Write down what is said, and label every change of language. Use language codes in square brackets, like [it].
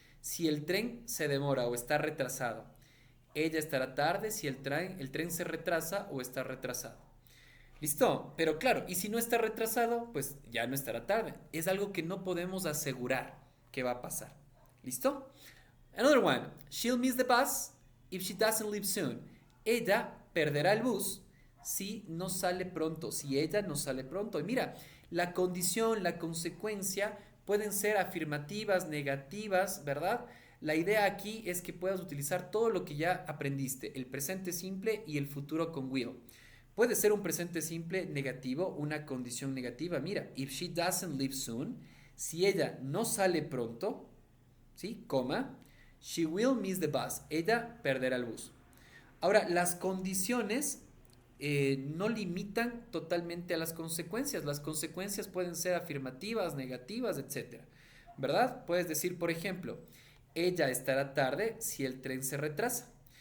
[es] Si el tren se demora o está retrasado. Ella estará tarde si el tren se retrasa o está retrasado. ¿Listo? Pero claro, y si no está retrasado, pues ya no estará tarde. Es algo que no podemos asegurar que va a pasar. ¿Listo? [en] Another one. She'll miss the bus if she doesn't leave soon. [es] Ella perderá el bus si no sale pronto, si ella no sale pronto. Y mira, la condición, la consecuencia pueden ser afirmativas, negativas, ¿verdad? La idea aquí es que puedas utilizar todo lo que ya aprendiste, el presente simple y el futuro con will. Puede ser un presente simple negativo, una condición negativa. Mira, [en] if she doesn't leave soon, [es] si ella no sale pronto, ¿sí? Coma, [en] she will miss the bus. [es] Ella perderá el bus. Ahora, las condiciones no limitan totalmente a las consecuencias. Las consecuencias pueden ser afirmativas, negativas, etc. ¿Verdad? Puedes decir, por ejemplo, ella estará tarde si el tren se retrasa.